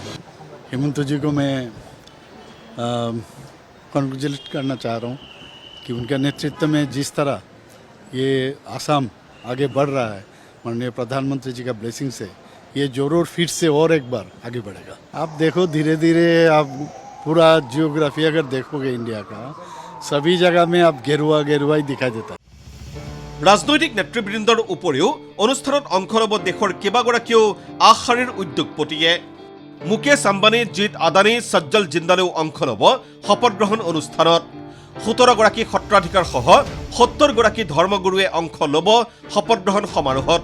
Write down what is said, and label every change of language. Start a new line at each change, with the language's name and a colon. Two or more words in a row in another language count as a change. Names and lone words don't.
Hindi: हेमंत जी को मैं कॉन्ग्रेचुलेट करना चाह रहा हूँ कि उनके नेतृत्व में जिस तरह ये आसाम आगे बढ़ रहा है, माननीय प्रधानमंत्री जी का ब्लेसिंग से ये जरूर फिर से और एक बार आगे बढ़ेगा। आप देखो धीरे धीरे आप पूरा जियोग्राफी अगर देखोगे इंडिया का, सभी जगह में आप गेरुआ गेरुआ ही दिखाई देता है।
Assamese: ৰাজনৈতিক নেতৃবৃন্দৰ উপৰিও অনুষ্ঠানত অংশ ল'ব দেশৰ কেইবাগৰাকীও আগশাৰীৰ উদ্যোগপতিয়ে। মুকেশ আম্বানী, জিত আদানী, সজ্জল জিন্দালেও অংশ ল'ব শপত গ্ৰহণ অনুষ্ঠানত। 17গৰাকী সত্ৰাধিকাৰ সহ 70গৰাকী ধৰ্মগুৰুৱে অংশ ল'ব শপত গ্ৰহণ সমাৰোহত।